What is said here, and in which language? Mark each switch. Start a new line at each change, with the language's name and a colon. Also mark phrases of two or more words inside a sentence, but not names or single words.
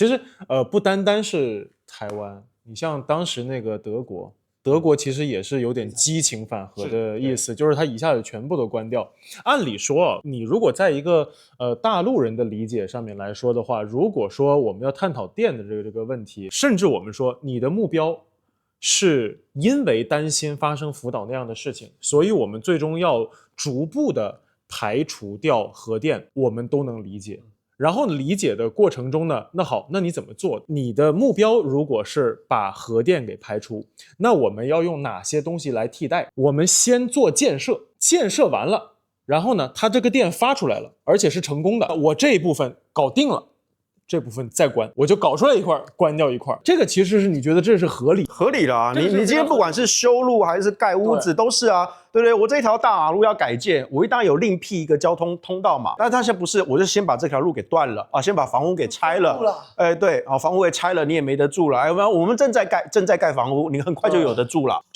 Chinese: 其實不單單是台灣，你像當時那個德國其實也是有點激情反核的意思，就是它一下子全部都關掉。按理說，你如果在一個大陸人的理解上面來說的話，如果說我們要探討電的這個問題，甚至我們說你的目標是因為擔心發生福島那樣的事情，所以我們最終要逐步的排除掉核電，我們都能理解。然後理解的過程中呢，那好，那你怎麼做？你的目標如果是把核電給排除，那我們要用哪些東西來替代？我們先做建設，建設完了，然後呢，它這個電發出来了，而且是成功的，我這一部分搞定了，这部分再關，我就搞出來一塊，關掉一塊。這個其實是你覺得這是合理的啊？你今天不管是修路還是蓋屋子，都是啊，對不對？我這條大馬路要改建，我當然有另闢一個交通通道嘛。但他現在不是，我就先把這條路給斷了先把房屋給拆了。對房屋給拆了，你也沒得住了。我們正在蓋房屋，你很快就有得住了。